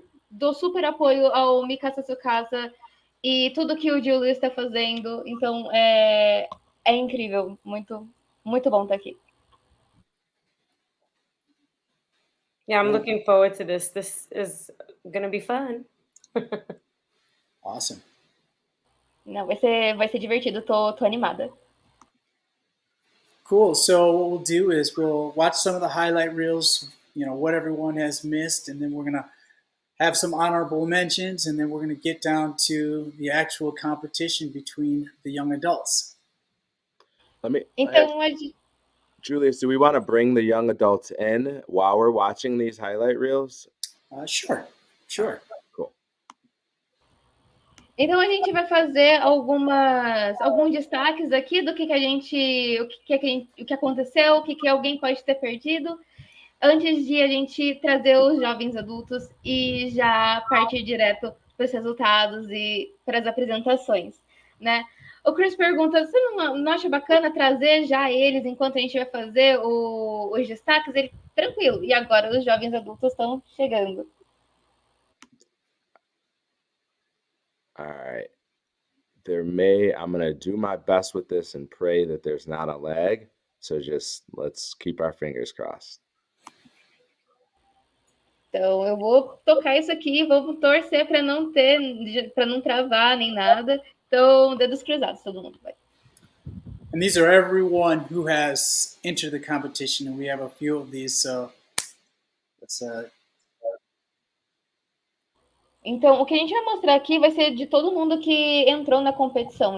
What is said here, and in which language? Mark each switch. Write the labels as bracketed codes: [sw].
[pt] Dou super apoio ao Mi Casa Su Casa e tudo que o Julius está fazendo. Então, é incrível. Muito, muito bom estar aqui. [en] Yeah, I'm looking forward to this. This is going to be fun. Awesome. [pt] Não, vai ser divertido. Tô animada. [en] Cool. So what we'll do is we'll watch some of the highlight reels, you know, what everyone has missed, and then we're going to have some honorable mentions, and then we're going to get down to the actual competition between the young adults. [pt] Então, [en] Julius, do we want to bring the young adults in while we're watching these highlight reels? Sure. Cool. [pt] Então a gente vai fazer alguns destaques aqui do o que aconteceu, o que alguém pode ter perdido, antes de a gente trazer os jovens adultos e já partir direto para os resultados e para as apresentações, né? O Chris pergunta, você não acha bacana trazer já eles enquanto a gente vai fazer os destaques? Ele, tranquilo, e agora os jovens adultos estão chegando. [en] All right. I'm going to do my best with this and pray that there's not a lag. So just let's keep our fingers crossed. [pt] Então, eu vou tocar isso aqui, vou torcer para não travar nem nada. Então, dedos cruzados, todo mundo vai. [en] And these are everyone who has entered the competition, and we have a few of these, so let's [pt] Então, o que a gente vai mostrar aqui vai ser de todo mundo que entrou na competição.